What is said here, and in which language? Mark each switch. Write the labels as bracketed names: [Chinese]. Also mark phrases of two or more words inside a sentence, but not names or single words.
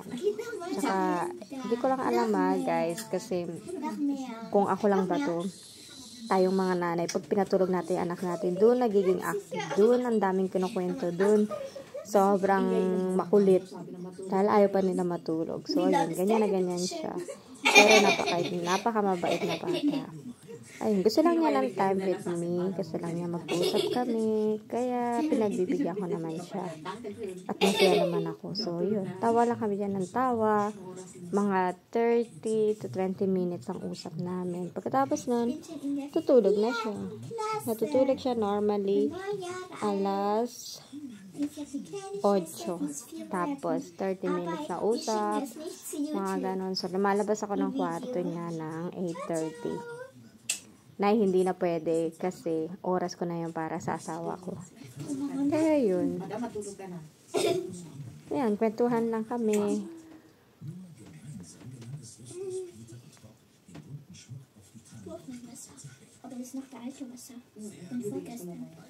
[Filipino] Tsaka, hindi ko lang alam guys, kasi kung ako lang ba to, tayong mga nanay, pag pinatulog natin yung anak natin, doon nagiging active, doon ang daming kinukwento, doon sobrang makulit. Dahil ayaw pa nila matulog. So, ayun, ganyan na ganyan siya. Pero napakamabait na bata. Ayun, gusto lang niya ng time with me. Gusto lang niya mag-usap kami. Kaya, pinagbibigyan ko naman siya. At masaya naman ako. So, yun. Tawa lang kami dyan ng tawa. Mga 30 to 20 minutes ang usap namin. Pagkatapos nun, tutulog na siya. Natutulog siya normally alas 8. Tapos, 30 minutes na usap. Mga ganon. So, lumalabas ako ng kwarto niya ng 8:30. Na hindi na pwede kasi oras ko na yun para sa asawa ko. Kaya yun. Ayan, kwentuhan lang kami. [German] Aber das ist noch der alte Wasser. Von vorgestern.